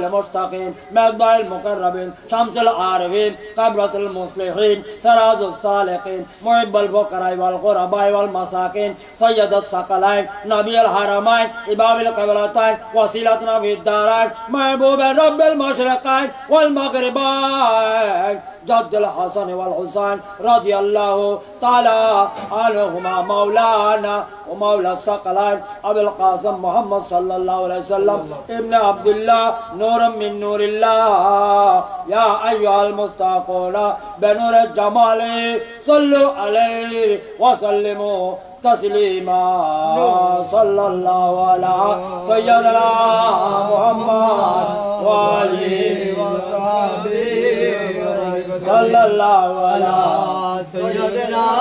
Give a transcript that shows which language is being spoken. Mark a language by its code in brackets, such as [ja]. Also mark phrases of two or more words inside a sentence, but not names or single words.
[ar] المشتاقين مصباح المقربين شمس العارفين قبلة المصلحين سراج السالكين محب الفقراء والغرباء والمساكين سيد الثقلين نبي الحرمين إمام القبلتين وسيلتنا في الدارين محبوب رب المشرقين والمغربين جد الحسن والحسين رضي الله تعالى عنهما مولانا ومولى الثقلين أبي القاسم محمد صلى الله عليه وسلم ابن عبد الله نورا من نور الله يا أيها المشتاقون بنور جماله صلوا عليه وسلموا تسليما صلى الله على سيدنا محمد وآله وصحبه صلى الله على سيدنا